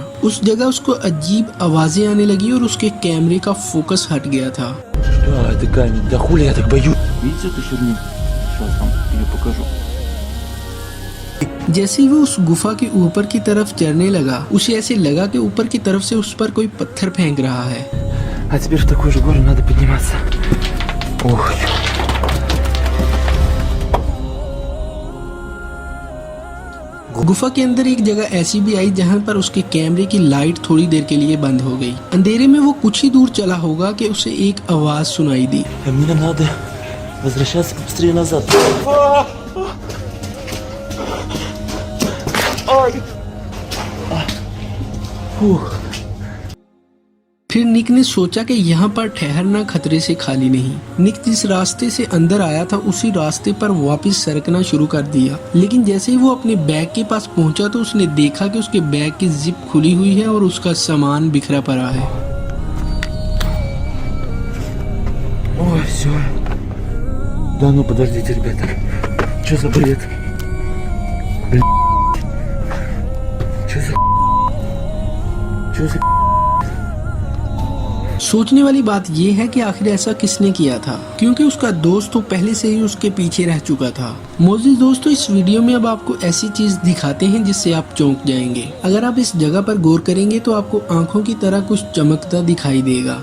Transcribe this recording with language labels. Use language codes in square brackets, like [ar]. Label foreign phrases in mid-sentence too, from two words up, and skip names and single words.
[hi] उस जगह उसको अजीब आवाजें आने लगी और उसके कैमरे का फोकस हट गया था। जैसे ही वो उस गुफा के ऊपर की तरफ चढ़ने लगा, उसे ऐसे लगा कि ऊपर की तरफ से उस पर कोई पत्थर फेंक रहा है। [ru] А теперь в такую же гору надо подниматься. Ох. [hi] गुफा के अंदर एक जगह ऐसी भी आई जहां पर उसके कैमरे की लाइट थोड़ी देर के लिए बंद हो गई। अंधेरे में वो कुछ ही दूर चला होगा कि उसे एक आवाज सुनाई दी। [ru] Мне надо возвращаться быстрее назад. [hi] फिर निक ने सोचा कि यहाँ पर ठहरना खतरे से खाली नहीं। निक जिस रास्ते से अंदर आया था उसी रास्ते पर वापस सरकना शुरू कर दिया। लेकिन जैसे ही वो अपने बैग के पास पहुंचा तो उसने देखा कि उसके बैग की जिप खुली हुई है और उसका सामान बिखरा पड़ा है। [ru] Ой, все. Да ну подождите, ребята. Что за бред? Блин. Что за [hi] सोचने वाली बात यह है कि आखिर ऐसा किसने किया था, क्योंकि उसका दोस्त तो पहले से ही उसके पीछे रह चुका था। मौजूद दोस्तों, इस वीडियो में अब आपको ऐसी चीज दिखाते हैं जिससे आप चौंक जाएंगे। अगर आप इस जगह पर गौर करेंगे तो आपको आंखों की तरह कुछ चमकता दिखाई देगा।